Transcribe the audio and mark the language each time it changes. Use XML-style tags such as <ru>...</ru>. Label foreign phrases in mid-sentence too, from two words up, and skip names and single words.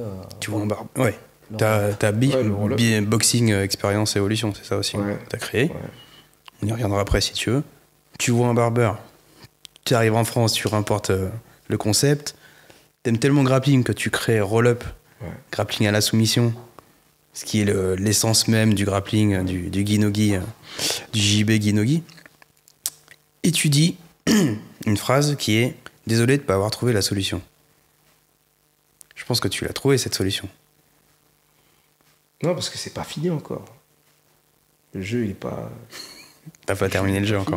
<fr>Tu vois en barbe. Ouais. T'as Boxing Experience Evolution, c'est ça aussi. T'as créé. Ouais. On y reviendra après si tu veux. Tu vois un barbeur, tu arrives en France, tu remportes le concept. T'aimes tellement grappling que tu crées roll-up, grappling à la soumission, ce qui est l'essence même du grappling, du gi-no-gi, du JB gi-no-gi. Et tu dis une phrase qui est « Désolé de ne pas avoir trouvé la solution ». Je pense que tu l'as trouvé, cette solution. Non, parce que c'est pas fini encore. Le jeu, il est pas... T'as pas terminé le jeu encore.</fr>